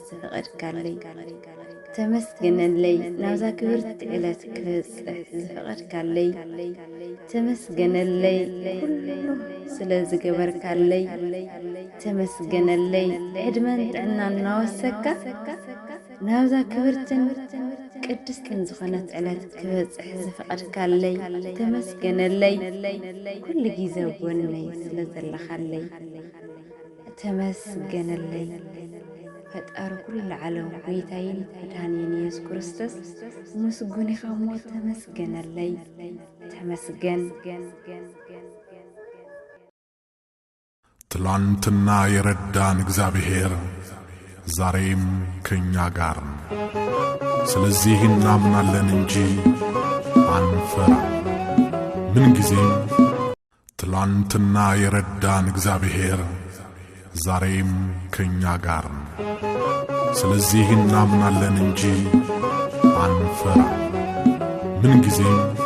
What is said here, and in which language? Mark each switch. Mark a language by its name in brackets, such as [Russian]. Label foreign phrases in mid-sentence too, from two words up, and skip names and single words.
[Tigrinya] ዝፈቐድካለይ ተመስገነለይ ናብዛ ክብርቲ ዕለት ክበጽሕ ዝፈቐድካለይ ተመስገነለይ ኩሉ ስለ ዝገበርካለይ ተመስገነለይ ዕድመን ጥዕናን ናወሰካ ናብዛ ክብርትን ቅድስትን ዝኾነት ዕለት ክበጽሕ ዝፈቐድካለይ ተመስገነለይ ኩሉ ግዜ ጎነይ ስለ ዘለኻለይ ተመስገነለይ ፈጣሪ ኩሉ ዓለም ጎይታይን መድኃኒን ኢየሱስ ክርስቶስ ምስጉን ኢኻ እሞ ተመስገነለይ ተመስገን። [Amharic] ትላንትና የረዳን እግዚአብሔር ዛሬም ከኛ ጋር ነው። ስለዚህ እናምናለን እንጂ አንፈራ። ምን ጊዜም ትላንትና የረዳን እግዚአብሔር ዛሬም ከኛ ጋር ነው። ስለዚህ እናምናለን እንጂ አንፈራ። ምን ጊዜም